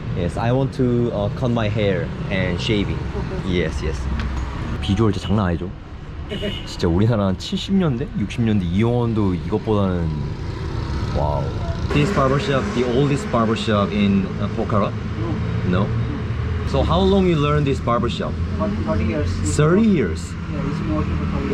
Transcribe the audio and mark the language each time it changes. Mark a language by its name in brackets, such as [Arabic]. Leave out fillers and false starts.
[English] Yes, I want to cut my hair and shaving. Yes, yes. [Korean] 비주얼 진짜 장난 아니죠? 진짜 우리나라 한 70년대, 60년대 이용원도 이것보다는 와우. [English] This barbershop, the oldest barbershop in Pokhara? No. So how long you learn this barbershop? 30 years. 30 years. Yeah, it's more than 30 years.